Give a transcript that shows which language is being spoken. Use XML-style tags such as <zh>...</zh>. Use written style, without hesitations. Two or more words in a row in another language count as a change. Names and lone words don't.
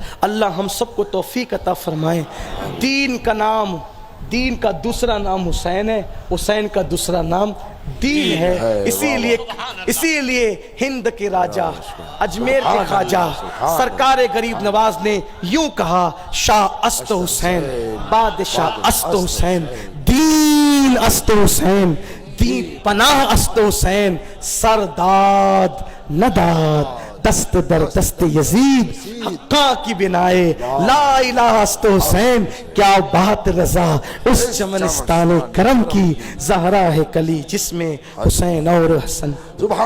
<ur>اللہ ہم سب کو توفیق عطا فرمائے. دین کا دوسرا نام حسین ہے، حسین کا دوسرا نام دین ہے. اسی لیے ہند کے راجہ، اجمیر کے خواجہ، سرکار غریب نواز نے یوں کہا:</ur> <fa>شاہ است حسین، بادشاہ است حسین، دین است حسین، دین پناہ است حسین، سرداد نداد، دست در دست یزید، حقا کی بنائے لا الہ است حسین.</fa> <ur>کیا بات رضا اس چمنستان کرم کی، زہرا ہے کلی جس میں حسین اور حسن. سبحان</ur>